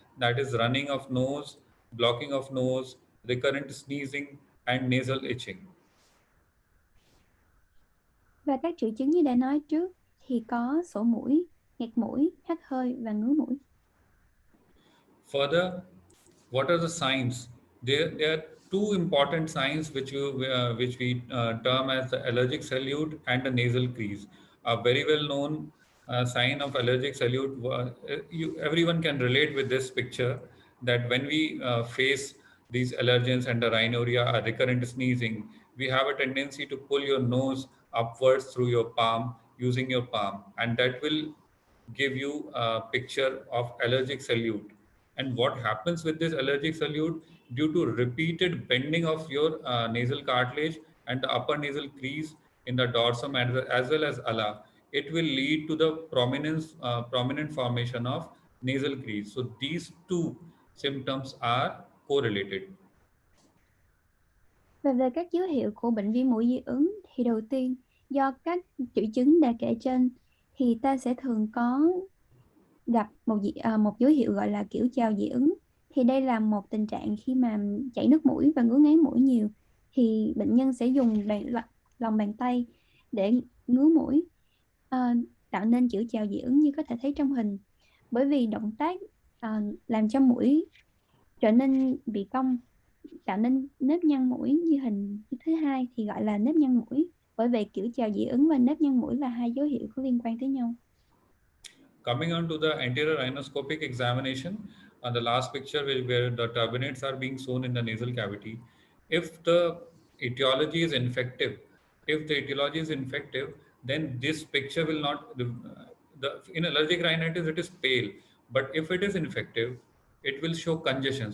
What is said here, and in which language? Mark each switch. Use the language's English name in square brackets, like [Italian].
[English] That is running of nose, blocking of nose, recurrent sneezing, and nasal itching. [Vietnamese] Và các triệu chứng như đã nói trước thì có sổ mũi, nghẹt mũi, hắt hơi và ngứa mũi. [English] Further, what are the signs? There are two important signs which we term as the allergic salute and the nasal crease. A very well known sign of allergic salute. Everyone can relate with this picture that when we face these allergens and the rhinorrhea or recurrent sneezing, we have a tendency to pull your nose upwards through your palm using your palm, and that will give you a picture of allergic salute. And what happens with this allergic salute, due to repeated bending of your nasal cartilage and the upper nasal crease in the dorsum as well as ala, it will lead to the prominent formation of nasal crease. So these two symptoms are correlated. [Vietnamese] Và về các dấu hiệu của bệnh viêm mũi dị ứng thì đầu tiên, do các triệu chứng đã kể trên thì ta sẽ thường có gặp một dấu hiệu gọi là kiểu trào dị ứng. Thì đây là một tình trạng khi mà chảy nước mũi và ngứa ngáy mũi nhiều, thì bệnh nhân sẽ dùng lòng bàn tay để ngứa mũi, à, tạo nên kiểu trào dị ứng như có thể thấy trong hình. Bởi vì động tác làm cho mũi trở nên bị cong, tạo nên nếp nhăn mũi như hình thứ hai thì gọi là nếp nhăn mũi. Bởi vậy kiểu trào dị ứng và nếp nhăn mũi là hai dấu hiệu có liên quan tới nhau. [English] Coming on to the anterior rhinoscopic examination, the last picture where the turbinates are being shown in the nasal cavity. If the etiology is infective, if the etiology is infective, then this picture will not. In allergic rhinitis, it is pale, but if it is infective, it will show congestion.